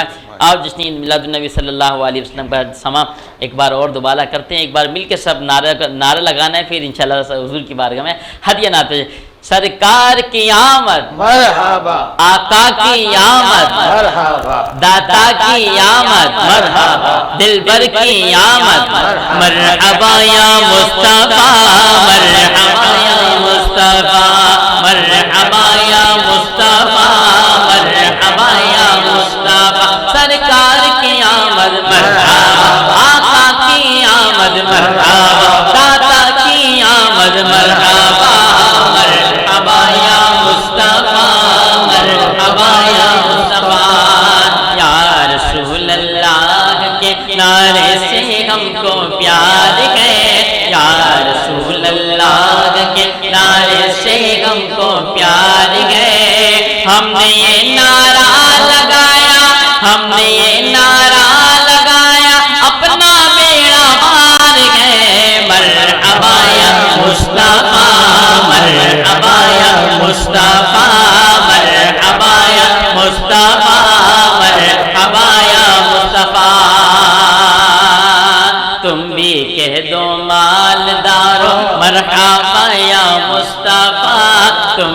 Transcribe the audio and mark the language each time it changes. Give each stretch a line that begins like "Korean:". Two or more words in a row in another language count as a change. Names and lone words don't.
Urdu: آپ جشن عید میلاد النبی
Arabic: صلی اللہ علیہ وسلم
Urdu: کا سما ایک بار اور دوبارہ کرتے ہیں، ایک بار مل کے سب نعرہ لگانا ہے، پھر انشاءاللہ حضور کی بارگاہ میں ہدیہ نعت ہے۔ سرکار کی آمد مرحبا، آقا کی آمد مرحبا، داتا کی آمد مرحبا، دلبر کی آمد
Arabic: مرحبا یا مصطفیٰ، مرحبا یا مصطفیٰ، مرحبا یا مصطفیٰ، مرحبا یا مصطفیٰ،
Urdu: سرکار کی آمد مرحبا، آقا کی آمد مرحبا، داتا کی آمد مرحبا،
Arabic: مرحبا یا مصطفیٰ،
Urdu: مرحبا
Arabic: یا مصطفیٰ، یا رسول اللہ
Urdu: کے نعرے سے ہم کو پیار ہے،
Arabic: یا رسول اللہ
Urdu: کے نعرے سے ہم کو پیار ہے، ہم نے یہ نعرہ لگایا، ہم نے یہ نعرہ لگایا، اپنا بیڑا پار ہے،
Arabic: مرحبا یا مصطفیٰ، مرحبا یا مصطفیٰ، مرحبا یا مصطفیٰ، مرحبا یا مصطفیٰ،
Urdu: تم بھی کہہ دو مالدارو
Arabic: مرحبا یا مصطفیٰ،
Urdu: تم